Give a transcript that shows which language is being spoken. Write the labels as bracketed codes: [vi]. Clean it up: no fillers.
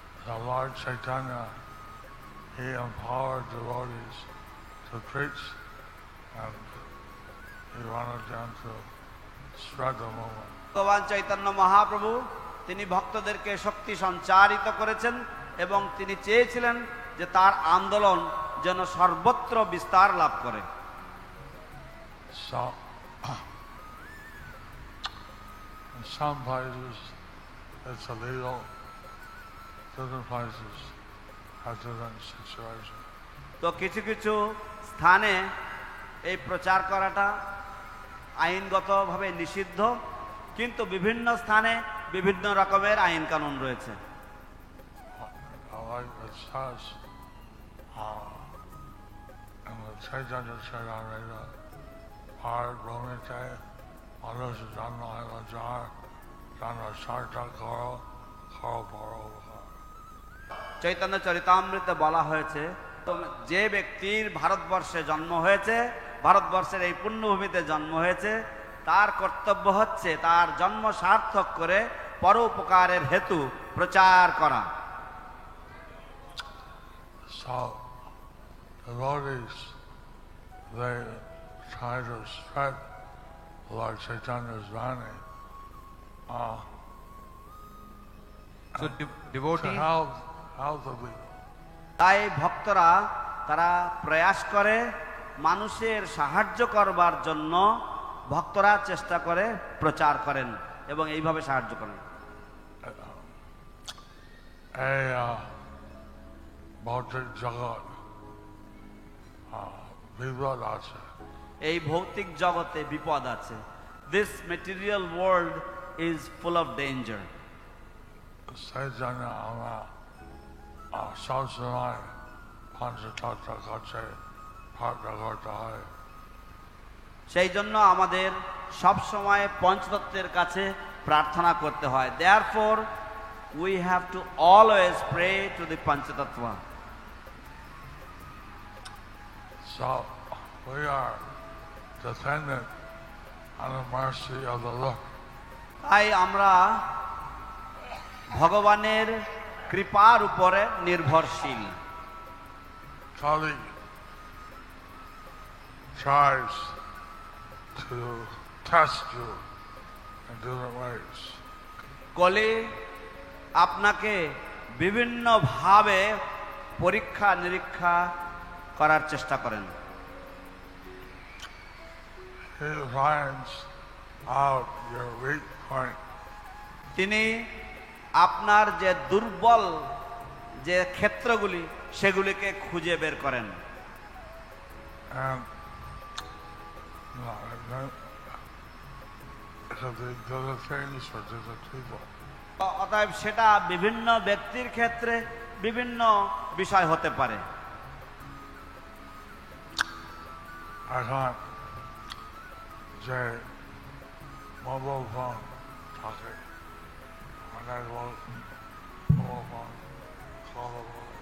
[en] The Lord Chaitanya, he empowered devotees to preach, and he wanted them to spread the movement. [bn] ভগবান চৈতন্য মহাপ্রভু তিনি ভক্তদেরকে শক্তি সঞ্চারিত করেছেন এবং তিনি চেয়েছিলেন যে তার আন্দোলন যেন সর্বত্র বিস্তার লাভ করে। [en] So, in some places it's illegal, different places have different situation. [bn] তো কিছু কিছু স্থানে এই প্রচার করাটা আইনগতভাবে নিষিদ্ধ, কিন্তু বিভিন্ন স্থানে বিভিন্ন রকমের আইন কানুন রয়েছে। [en] Like it says in the Chaitanya Charitamrita, [bn] Bharat Bhumite Manush Janma Jar Janma Sarta Karo Karo Paro. Chaitanya চরিতামৃতে বলা হয়েছে যে ব্যক্তির ভারতবর্ষে জন্ম হয়েছে, ভারতবর্ষের এই পুণ্যভূমিতে জন্ম হয়েছে, তার কর্তব্য হচ্ছে তার জন্ম সার্থক করে পরোপকারের হেতু প্রচার করা। [en] So, devotees, they try to spread Lord Chaitanya's Vani So to devotee, help the people. [bn] তাই ভক্তরা তারা প্রয়াস করে মানুষের সাহায্য করবার জন্য, ভক্তরা চেষ্টা করে প্রচার করেন এবং এইভাবে সাহায্য করেন। ভৌতিক জগৎ বিপদ আছে। এই ভৌতিক জগতে বিপদ আছে। [en] This material world is full of danger. [bn] সেই জন্য আমরা সবসময় পঞ্চতত্ত্বের কাছে প্রার্থনা করতে হয়। সেই জন্য আমাদের সব সময় পঞ্চতত্ত্বের কাছে প্রার্থনা করতে হয়। [en] Therefore, we have to always pray to the Panchatattva. So, we are dependent on the mercy of the Lord. [bn] তাই আমরা ভগবানের কৃপার উপরে নির্ভরশীল। [en] Kali tries to test you in different ways. [bn] কলি আপনাকে বিভিন্নভাবে পরীক্ষা নিরীক্ষা করার চেষ্টা করেন। [en] He finds out your weak point. [bn] তিনি আপনার যে দুর্বল যে ক্ষেত্রগুলি সেগুলিকে খুঁজে বের করেন। [en] And because they do the things for different people. [bn] অতএব সেটা বিভিন্ন ব্যক্তির ক্ষেত্রে বিভিন্ন বিষয় হতে পারে। এখন যে মোবাইল ফোন থাকে অনেক মোবাইল ফোন কথা বলে,